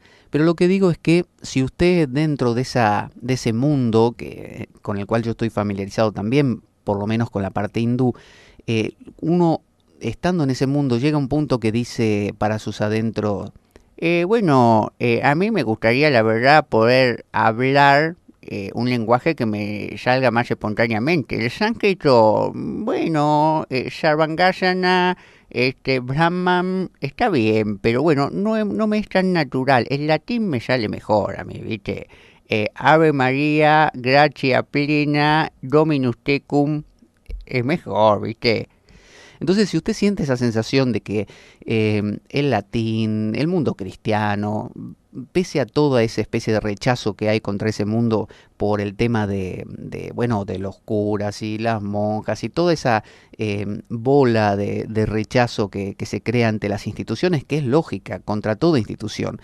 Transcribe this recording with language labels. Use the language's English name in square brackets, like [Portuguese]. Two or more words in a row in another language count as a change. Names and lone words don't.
[Spanish] Pero lo que digo es que si usted dentro de ese mundo con el cual yo estoy familiarizado también, por lo menos con la parte hindú, uno estando en ese mundo llega a un punto que dice para sus adentros, a mí me gustaría la verdad poder hablar un lenguaje que me salga más espontáneamente. El sánscrito, bueno, Sarvangasana, Brahman, está bien, pero bueno, no me es tan natural. El latín me sale mejor a mí, ¿viste? [Latin] Ave María, gratia plena, Dominus tecum, [Spanish] es mejor, ¿viste? Entonces, si usted siente esa sensación de que el latín, el mundo cristiano, pese a toda esa especie de rechazo que hay contra ese mundo por el tema de los curas y las monjas y toda esa bola de rechazo que se crea ante las instituciones, que es lógica, contra toda institución.